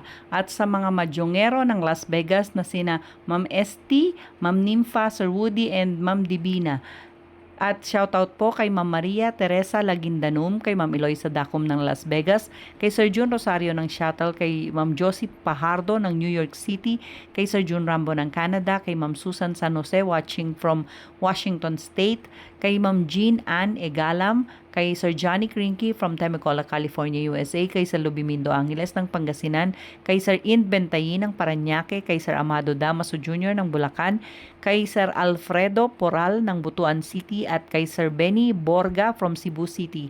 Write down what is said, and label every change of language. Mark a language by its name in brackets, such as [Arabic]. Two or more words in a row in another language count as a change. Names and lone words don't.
[Filipino] At sa mga madyongero ng Las Vegas na sina Ma'am ST, Ma'am Nympha, Sir Woody, and Ma'am Divina. At shoutout po kay Ma'am Maria Teresa Lagindanum, kay Ma'am Eloisa Dacum ng Las Vegas, kay Sir June Rosario ng Shuttle, kay Ma'am Josie Pajardo ng New York City, kay Sir June Rambo ng Canada, kay Ma'am Susan San Jose [English] watching from [Filipino] Washington State, kay Ma'am Jean Ann Egalam, kay Sir Johnny Krinky from Temecula, California, USA, kay Sir Lubimindo Angeles ng Pangasinan, kay Sir Ind Bentayin ng Parañaque, kay Sir Amado Damaso Jr. ng Bulacan, kay Sir Alfredo Poral ng Butuan City, at kay Sir Benny Borga from Cebu City.